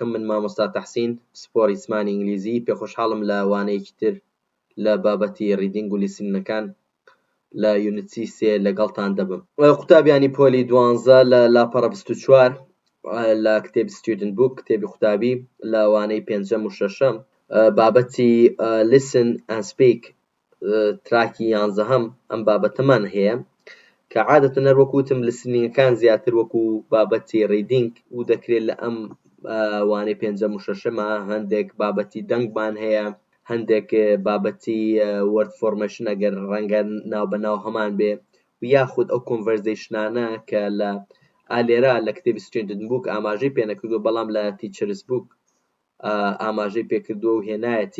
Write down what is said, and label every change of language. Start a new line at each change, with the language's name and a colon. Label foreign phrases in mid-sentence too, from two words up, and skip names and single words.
Central Kurdish: من مامۆستا تەحسین سپۆری زمانی ئینگلیزی پێخۆشحاڵم لە وانەیەکی تر لە بابەتی ڕیدینگ و لیسنینەکان لە یونیتی 3 لەگەڵتان دەبم. قوتابیانی پۆلی 12 لە لاپەڕە 24 لە کتێبی
English: student book
Central Kurdish: کتێبی قوتابی لە وانەی 5 و 6 بابەتی listen
English: and speak
Central Kurdish: تراکی 11 ئەم بابەتەمان هەیە کە عادەتەن وەکوتم لیسنینگەکان زیاتر وەکو بابەتی ڕیدینگ و دەکرێت لە ئەم وانەی 5 و 6 هەندێک بابەتی دەنگمان هەیە، هەندێک بابەتی
English: word formation
Central Kurdish: ئەگەر ڕەنگە ناو بەناو هەمان بێ و یاخود ئەو کۆنڤەرزیشنانە کە لە ئالێرە لە کتێبی
English: student book
Central Kurdish: ئاماژەی پێ نەکردووە بەڵام لە
English: teacher's book
Central Kurdish: ئاماژەی پێکردووە و هێنایەتی.